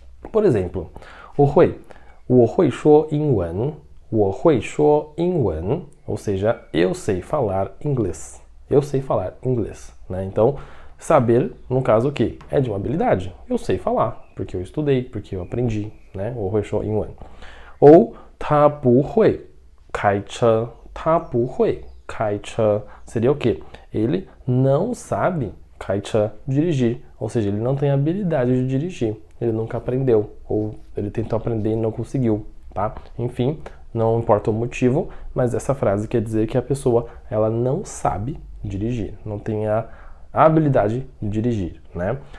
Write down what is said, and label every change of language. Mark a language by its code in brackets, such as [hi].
[pt] Por exemplo, [zh] 我会说英文, 我会说英文, [pt] ou seja, eu sei falar inglês. Eu sei falar inglês, né? Então, saber, no caso, o quê? É de uma habilidade. Eu sei falar, porque eu estudei, porque eu aprendi, né? [zh] 我会说英文. Ou 他不会开车, 他不会开车 [pt] seria o quê? Ele não sabe 开车, dirigir, ou seja, ele não tem habilidade de dirigir. Ele nunca aprendeu, ou ele tentou aprender e não conseguiu, tá? Enfim, não importa o motivo, mas essa frase quer dizer que a pessoa, ela não sabe dirigir, não tem a habilidade de dirigir, né?